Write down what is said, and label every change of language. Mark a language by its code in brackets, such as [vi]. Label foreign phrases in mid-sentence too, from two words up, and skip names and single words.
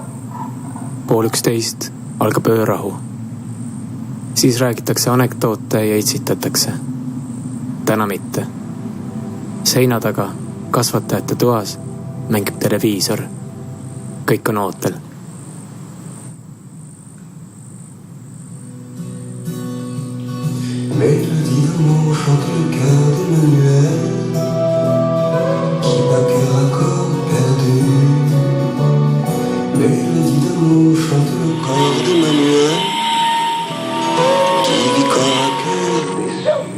[et] 10:30 algab öörahu. Siis räägitakse anekdoote ja itsitatakse. Täna mitte. Seina taga kasvatajate toas mängib televiisor. Kõik on ootel. [fr] Mélodie d'amour chante le cœur d'Emmanuel qui bat cœur à corps perdu. Mélodie d'amour chante le corps d'Emmanuel qui vit corps à cœur déçu.